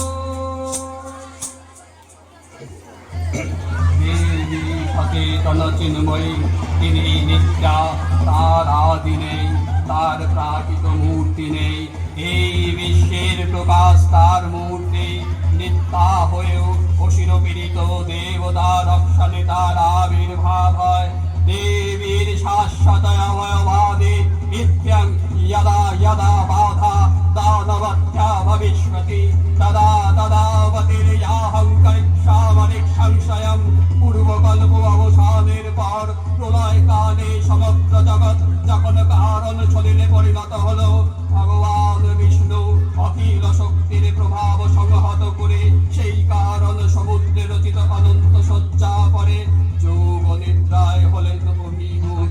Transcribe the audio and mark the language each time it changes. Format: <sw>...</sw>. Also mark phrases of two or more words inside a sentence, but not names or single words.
<bn>দেবী সচেতন চিন্ময়ী, তিনি নিত্যা, তার আদি নেই, তার প্রাকৃত মূর্তি নেই। এই বিশ্বের প্রকাশ তার মূর্তি। নিত্যা হয়েও অসির পীড়িত দেবতা রক্ষণে তার আবির্ভাব হয়। দেবীর শাশ্বত অভয়বাদী</bn> <sa>নিত্যং यदा यदा बाधा दानवत्या भविष्यति तदा तदावतिर्याहं करिष्यामि संशयं।</sa> <bn>পূর্বকল্প অবসানের পর প্রলয়কালে সমগ্র জগৎ যখন কারণ ছলিলে পরিণত হলো, ভগবান বিষ্ণু অখিল শক্তির প্রভাব সংহত করে সেই কারণ সমুদ্রে রচিত অনন্ত শয্যা পরে যোগ নিদ্রায় হলেন অভিভূত।</bn>